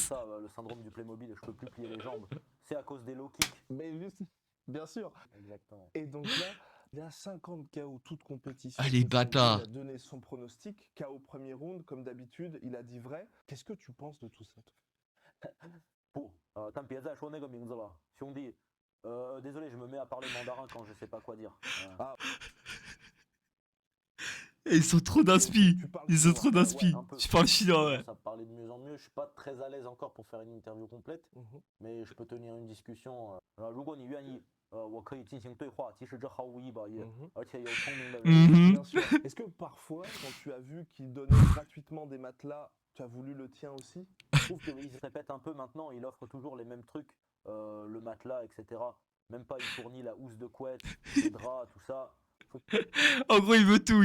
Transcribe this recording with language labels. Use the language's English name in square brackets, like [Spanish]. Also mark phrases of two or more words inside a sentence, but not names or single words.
[French] ça, le syndrome du Playmobil, je peux plus plier les jambes. C'est à cause des low kicks. Mais bien sûr. Exactement. Et donc là, il y a 50 KO, toute compétition. Ah, les confondue. bâtards. Il a donné son pronostic, KO premier round, comme d'habitude, il a dit vrai. Qu'est-ce que tu penses de tout ça, toi? [Chinese] 不，但别再说那个名字了，兄弟。 [French] désolé, je me mets à parler mandarin quand je sais pas quoi dire. Eh, ils sont trop d'inspi. Tu parles Ils sont chinois. trop d'inspi. un peu. Tu parles chinois, ouais. Ça parler de mieux en mieux. Je suis pas très à l'aise encore pour faire une interview complète, mais je peux tenir une discussion. [Chinese] 如果你愿意，我可以进行对话。其实这毫无意义，而且有聪明的人。 Mhm. [French] Bien sûr. Est-ce que parfois, quand tu as vu qu'il donnait gratuitement des matelas, tu as voulu le tien aussi? Je trouve qu'il se répète un peu maintenant. Il offre toujours les mêmes trucs, le matelas, etc. Même pas, il fournit la housse de couette, les draps, tout ça. En gros, il veut tout.